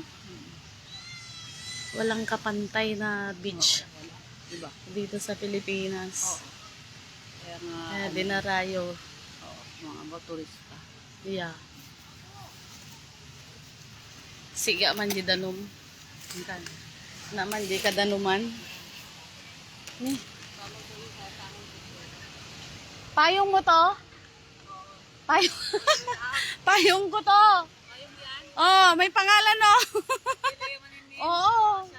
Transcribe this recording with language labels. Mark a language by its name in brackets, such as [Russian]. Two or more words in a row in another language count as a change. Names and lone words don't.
[Filipino] Walang kapantay na beach Diba? dito sa Pilipinas. Kaya nga, Kaya dinarayo. mga turista. [English] Yeah. [Iloko] Siga man di danom. Mintan. Naman di ka danuman. Ni. [Filipino] Payong mo to? Payong. Payong ko to. Oh, may pangalan no. Oo.